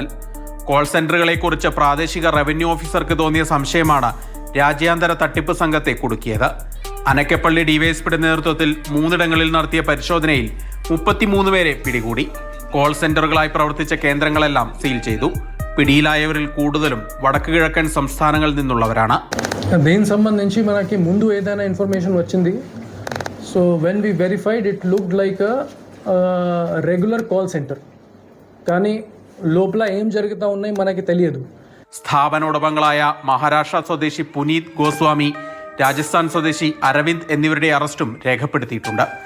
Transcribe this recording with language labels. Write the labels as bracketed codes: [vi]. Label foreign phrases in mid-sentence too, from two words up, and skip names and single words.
[ml] കോൾ സെന്ററുകളെക്കുറിച്ച് പ്രാദേശിക റവന്യൂ ഓഫീസർക്ക് തോന്നിയ സംശയമാണ് രാജ്യാന്തര തട്ടിപ്പ് സംഘത്തെ കുടുക്കിയത്. അനക്കപ്പള്ളി ഡിവൈഎസ്പിയുടെ നേതൃത്വത്തിൽ 3 നടത്തിയ പരിശോധനയിൽ 33 പേരെ പിടികൂടി. കോൾ സെന്ററുകളായി പ്രവർത്തിച്ച കേന്ദ്രങ്ങളെല്ലാം സീൽ ചെയ്തു. പിടിയിലായവരിൽ കൂടുതലും വടക്ക് കിഴക്കൻ സംസ്ഥാനങ്ങളിൽ നിന്നുള്ളവരാണ്. [te] దీని సంబంధించి మనకి ముందు ఏదైనా ఇన్ఫర్మేషన్ వచ్చింది. [en] so when we verified it looked like regular call center, [te] కానీ లోపల ఏం జరుగుతూ ఉన్నాయి మనకి తెలియదు. [ml] സ്ഥാപന ഉടമകളായ മഹാരാഷ്ട്ര സ്വദേശി പുനീത് ഗോസ്വാമി, രാജസ്ഥാൻ സ്വദേശി അരവിന്ദ് എന്നിവരുടെ അറസ്റ്റും രേഖപ്പെടുത്തിയിട്ടുണ്ട്.